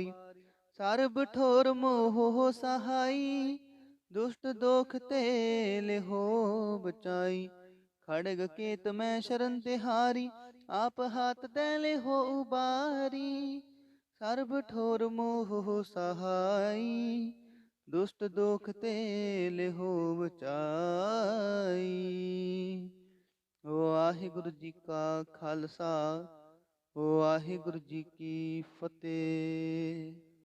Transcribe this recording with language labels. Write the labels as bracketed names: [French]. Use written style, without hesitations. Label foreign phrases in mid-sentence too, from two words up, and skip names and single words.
[Hindi] सर्ब ठोर मोह सहाई, दुष्ट दोख ते लेहो बचाई। खड़ग केत में शरण तिहारी, आप हाथ दे लेहो उबारी। सर्ब ठोर मोह सहाई, दुष्ट दोख ते लेहो बचाई। वाहिगुरु जी का खालसा, वाहिगुरु जी की फतेह।